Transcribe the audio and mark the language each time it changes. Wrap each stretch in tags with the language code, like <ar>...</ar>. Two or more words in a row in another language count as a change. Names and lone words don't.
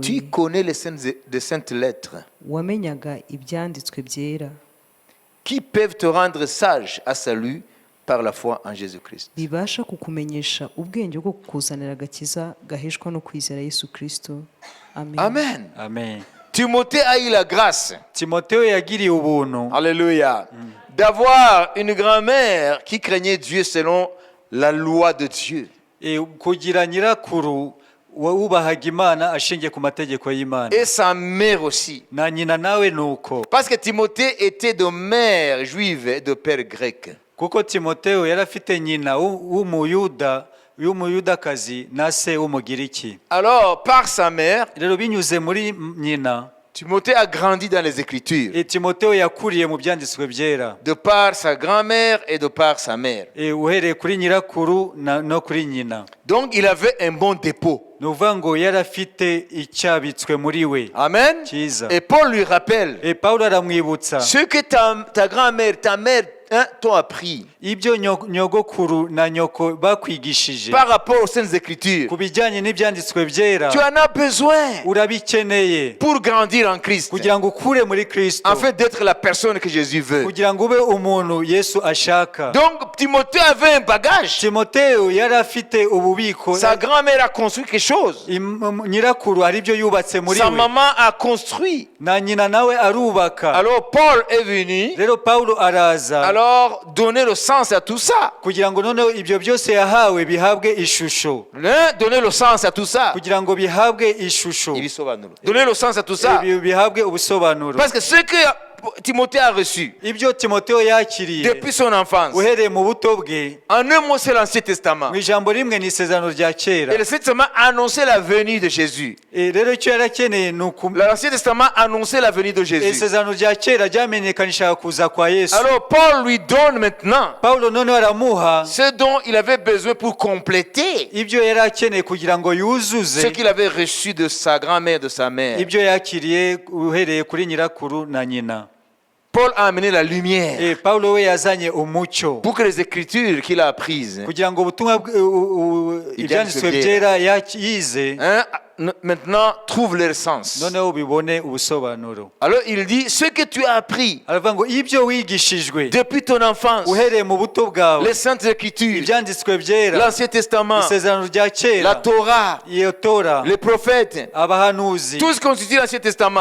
<fr>tu connais les saintes lettres</fr> <rw>wamenyaga ibyanditswe byera</rw> <fr>qui peuvent te rendre sage à salut par la foi en Jésus-Christ.</fr> <rw>bibasha kukumenyesha ubwenge bwo kukuzanira agakiza gaheshwa no kwizera Yesu Kristo.</rw> <fr>Amen. Amen. Amen. Timothée a eu la grâce,</fr> <rw>Timoteyo yagiriye ubuntu</rw> <fr>alléluia, d'avoir une grand-mère qui craignait Dieu selon la loi de Dieu.</fr> <rw>kugira nyirakuru wubahaga Imana ashingiye ku mategeko y'Imana,</rw> <fr>Et sa mère aussi.</fr> <rw>na nyina nawe nuko.</rw> <fr>Parce que Timothée était de mère juive et de père grec.</fr> <rw>Kuko Timoteyo yari afite nyina w'umuyudakazi na se w'umugiriki.</rw> <fr>Alors, par sa mère,</fr> <rw>Rero binyuze muri nyina,</rw> <fr>Timothée a grandi dans les Écritures,</fr> <rw>Timoteyo yakuriye mu byanditswe byera,</rw> <fr>de par sa grand-mère et de par sa mère.</fr> <rw>uhereye kuri nyirakuru no kuri nyina.</rw> <fr>Donc, il avait un bon dépôt.</fr> <rw>Ni ukuvuga ngo yari afite icyabitswe muri we Amen. cyiza.</rw> <fr>Et Paul lui rappelle</fr> <rw>Paulo aramwibutsa</rw> <fr>ce que ta grand-mère, ta mère t'ont appris</fr> <rw>ibyo nyogokuru na nyoko bakwigishije</rw> <fr>par rapport aux Saintes Écritures.</fr> <rw>ku bijyanye n'ibyanditswe byera.</rw> <fr>Tu en as besoin</fr> <rw>Urabikeneye</rw> <fr>pour grandir en Christ,</fr> <rw>kugira ngo ukure muri Kristo,</rw> <fr>afin d'être la personne que Jésus veut.</fr> <rw>kugira ngo ube umuntu Yesu ashaka.</rw> <fr>Donc, Timothée avait un bagage.</fr> <rw>Timoteyo yari afite ububiko.</rw> <fr>Sa grand-mère a construit quelque chose.</fr> <rw>Nyirakuru hari ibyo yubatse muri</rw> <fr>Sa</fr> <rw>we,</rw> <fr>maman a construit.</fr> <rw>na nyina nawe arubaka.</rw> <fr>Alors, Paul est venu</fr> <rw>Rero Paulo araza</rw> <fr>alors donner le sens à tout ça.</fr> <rw>kugira ngo noneho ibyo byose yahawe bihabwe ishusho,</rw> <fr>Donner le sens à tout ça.</fr> <rw>kugira ngo bihabwe ishusho,</rw> <fr>Donner le sens à tout ça.</fr> <rw>bihabwe ubusobanuro.</rw> <fr>Parce que ce que Timothée a reçu</fr> <rw>Ibyo Timoteyo yakiriye</rw> <fr>depuis son enfance,</fr> <rw>uhereye mu buto bwe,</rw> <fr>en un mot, c'est l'Ancien Testament.</fr> <rw>mu ijambo rimwe ni isezerano rya kera.</rw> <fr>Et l'Ancien Testament annonçait la venue de Jésus.</fr> <rw>Rero icyo yari akeneye ni</rw> <fr>L'Ancien Testament annonçait la venue de Jésus.</fr> <rw>isezerano rya kera ryamenyekanishaga kuza kwa Yesu.</rw> <fr>Alors Paul lui donne maintenant</fr> <rw>Paulo noneho aramuha</rw> <fr>ce dont il avait besoin pour compléter</fr> <rw>ibyo yari akeneye kugira ngo yuzuze</rw> <fr>ce qu'il avait reçu de sa grand-mère, de sa mère.</fr> <rw>ibyo yakiriye uhereye kuri nyirakuru na nyina.</rw> <fr>Paul a amené la lumière</fr> <rw>Paulo we yazanye umucyo</rw> <fr>pour que les écritures qu'il a apprises</fr> <rw>kugira ngo ubutumwa ibyanditswe byera yize</rw> <fr>maintenant trouvent leur sens.</fr> <rw>noneho bibone ubusobanuro.</rw> <fr>Alors il dit, ce que tu as appris</fr> <rw>aravuga ngo ibyo wigishijwe</rw> <fr>depuis ton enfance,</fr> <rw>uhereye mu buto bwawe,</rw> <fr>les saintes écritures,</fr> <rw>ibyanditswe byera,</rw> <fr>l'Ancien Testament,</fr> <rw>isezerano rya</rw> <fr>la</fr> <rw>kera,</rw> <fr>Torah,</fr> <rw>iyo Tora,</rw> <fr>les prophètes,</fr> <rw>abahanuzi,</rw> <fr>tout ce qu'on constitue l'Ancien Testament,</fr>